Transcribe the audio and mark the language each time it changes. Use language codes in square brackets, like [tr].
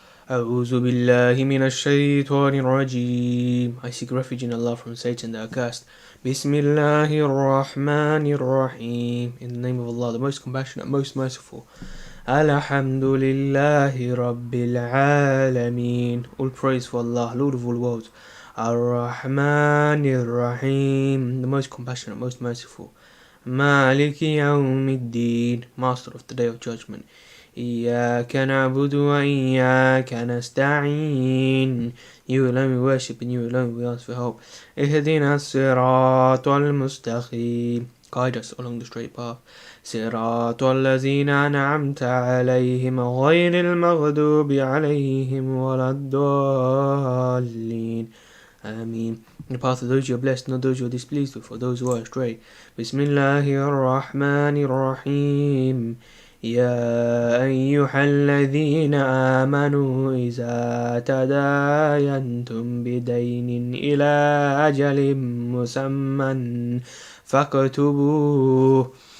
[ar] أعوذ بالله من الشيطان الرجيم. [en] I seek refuge in Allah from Satan the accursed. [ar] Bismillahir Rahmanir Rahim. [en] In the name of Allah, the most compassionate, most merciful. [ar] Alhamdulillahi Rabbil Alameen. [en] All praise for Allah, Lord of all worlds. [ar] Ar-Rahmanir Rahim. [en] The most compassionate, most merciful. [ar] Maliki Yawmiddin. [en] Master of the Day of Judgment. [ar] إياك نعبد وإياك نستعين. [en] You alone we worship and you alone we ask for help. [ar] اهدنا الصراط المستقيم. [en] Guide us along the straight path. [ar] صراط الذين أنعمت عليهم غير المغضوب عليهم ولا الضالين. Ameen. [en] In the path of those you are blessed, not those you are displeased with, or those who are astray. [ar] Bismillahir Rahmanir Rahim. يا أيها الذين آمنوا إذا تداينتم بدين إلى أجل مسمى فاكتبوه